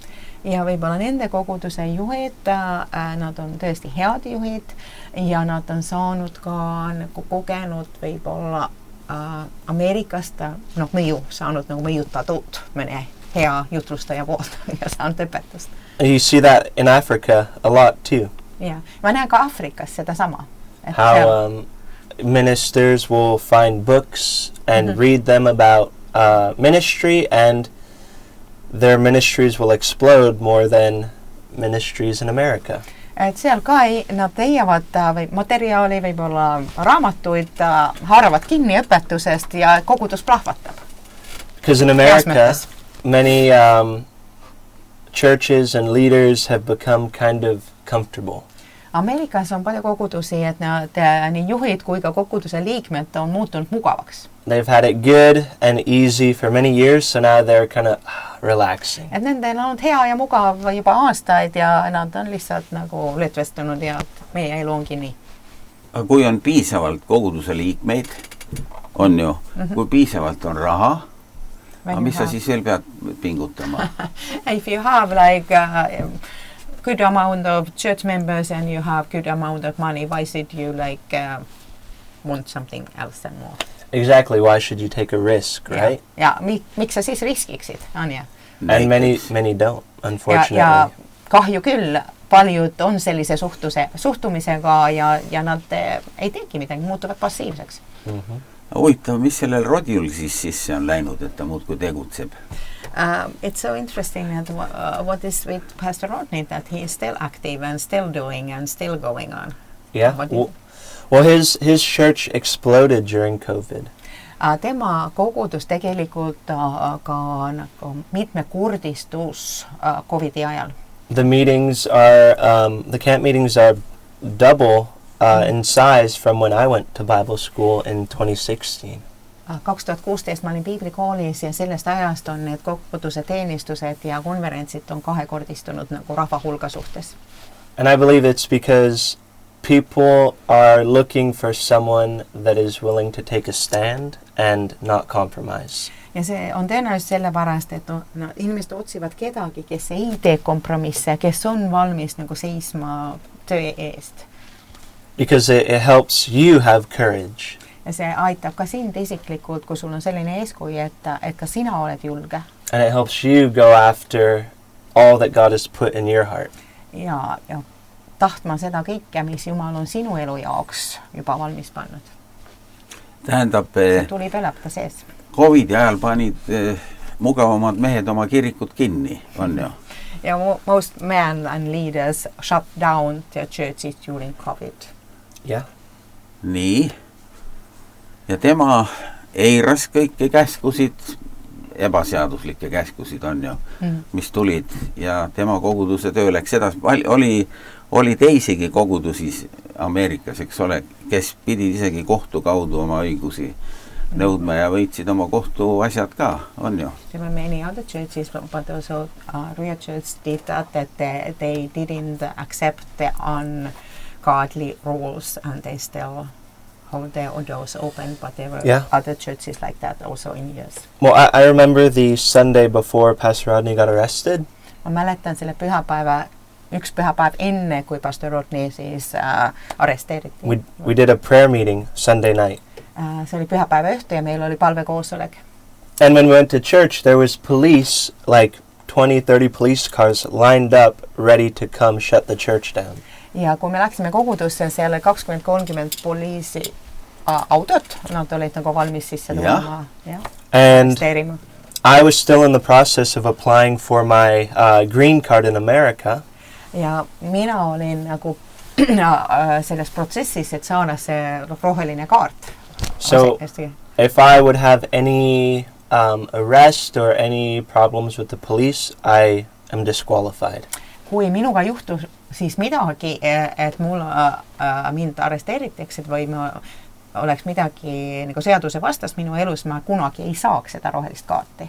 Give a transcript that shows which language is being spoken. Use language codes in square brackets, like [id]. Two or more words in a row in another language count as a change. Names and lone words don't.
[et] Ja võib-olla nende koguduse juhid, nad on tõesti head juhid ja nad on saanud ka nagu kogenud võib-olla Ameerikast mõju, saanud nagu mõjutatud mõne hea jutlustaja poolt ja saanud õpetust. [en] You see that in Africa a lot too. [et] Ja, ma näen ka Afrikas seda sama. [en] How ministers will find books and read them about ministry and their ministries will explode more than ministries in America. [et] Et seal ka nad leiavad või materjali, võib-olla raamatuid, haaravad kinni õpetusest ja kogudus plahvatab. [en] Because in America, many churches and leaders have become kind of comfortable. [et] Ameerikas on palju kogudusi, et nad nii juhid kui ka koguduse liikmed on muutunud mugavaks. [en] They've had it good and easy for many years, so now they're kind of relaxing. [et] Et nendel on hea ja mugav juba aastaid ja nad on lihtsalt nagu lõtvestunud ja meie elu ongi nii. Aga kui on piisavalt koguduse liikmeid, on ju, kui piisavalt on raha, aga mis sa siis veel pead pingutama? [en] If you have like good amount of church members and you have good amount of money, why should you like want something else and more? Exactly, why should you take a risk, right? [et] Ja miks sa siis riskiksid, on ja? [en] And many don't, unfortunately. [et] Ja kahju küll, paljud on sellise suhtumisega ja nad ei teegi midagi, muutuvad passiivseks. Huvitav, mis sellel Rodil siis sisse on läinud, et ta muudkui tegutseb? [en] It's so interesting that what is with Pastor Rodney, that he is still active and still doing and still going on. Yeah. Well, his church exploded during COVID. [et] Tema kogudus tegelikult ka nagu mitmekordistus COVIDi ajal. [en] The meetings are, the camp meetings are double in size from when I went to Bible school in 2016. [et] 2016 ma olin piiblikoolis ja sellest ajast on need koguduse teenistused ja konverentsid on kahekordistunud nagu rahva hulga suhtes. [en] And I believe it's because people are looking for someone that is willing to take a stand and not compromise. [et] Ja see on tõenäoliselt sellepärast, et inimesed otsivad kedagi, kes ei tee kompromisse, kes on valmis nagu seisma töö eest. [en] Because it helps you have courage. [et] Ja see aitab ka sind isiklikult, kui sul on selline eeskuju, et ka sina oled julge. [en] And it helps you go after all that God has put in your heart. [et] Ja tahtma seda kõike, mis Jumal on sinu elu jaoks juba valmis pannud. Tähendab, tuli pelata sees. COVIDi ajal panid mugavamad mehed oma kirikut kinni, on ju? [en] Ja most men and leaders shut down their churches during COVID. Yeah. [et] Nii. Ja tema eiras kõiki käskusid, ebaseaduslikke käskusid on ju, mis tulid ja tema koguduse töö läks edasi. Oli teisigi kogudusi Ameerikas, eks ole, kes pidid isegi kohtu kaudu oma õigusi nõudma ja võitsid oma kohtu asjad ka, on ju? [en] There were many other churches, but also Royal Church did that they didn't accept the ungodly rules and they still hold their doors open, but there were other churches like that also in years. Well, I remember the Sunday before Pastor Rodney got arrested. [et] Ma mäletan selle üks pühapäev enne, kui Pastor Rodney siis arresteeriti. [en] We did a prayer meeting Sunday night. [et] See oli pühapäeva õhtu ja meil oli palvekoosolek. [en] And when we went to church, there was police, like 20-30 police cars lined up ready to come shut the church down. [et] Ja kui me läksime kogudusse, seal 20-30 poliisi autot, nad olid nagu valmis sisse tulema ja arresteerima. [en] I was still in the process of applying for my green card in America. [et] Ja mina olin nagu selles protsessis, et saada see roheline kaart. [en] So if I would have any arrest or any problems with the police, I am disqualified. [et] Kui minuga juhtus siis midagi, et mind arresteeritakse või oleks midagi nagu seaduse vastast minu elus, ma kunagi ei saaks seda rohelist kaarti.